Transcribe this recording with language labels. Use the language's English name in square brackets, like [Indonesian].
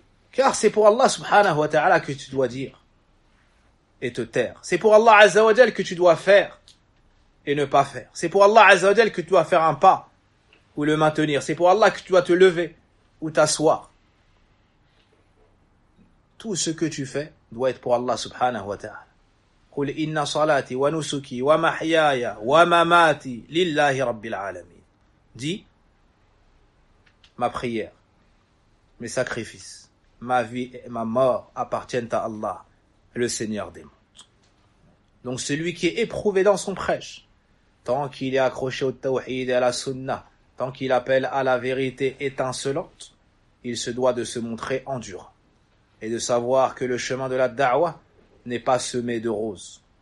[French] Car c'est pour Allah subhanahu wa ta'ala que tu dois dire et te taire. C'est pour Allah azza wa jal que tu dois faire et ne pas faire. C'est pour Allah azza wa jal que tu dois faire un pas ou le maintenir. C'est pour Allah que tu dois te lever ou t'asseoir. Tout ce que tu fais doit être pour Allah subhanahu wa ta'ala. [Arabic] قل إن صلاتي ونسكي ومحياي ومماتي لله رب العالمين. [French] Dis, ma prière, mes sacrifices, ma vie et ma mort appartiennent à Allah, le Seigneur des mondes. Donc celui qui est éprouvé dans son prêche, tant qu'il est accroché au tawhid et à la sunnah, tant qu'il appelle à la vérité étincelante, il se doit de se montrer endurant et de savoir que le chemin de la da'wah n'est pas semé de roses.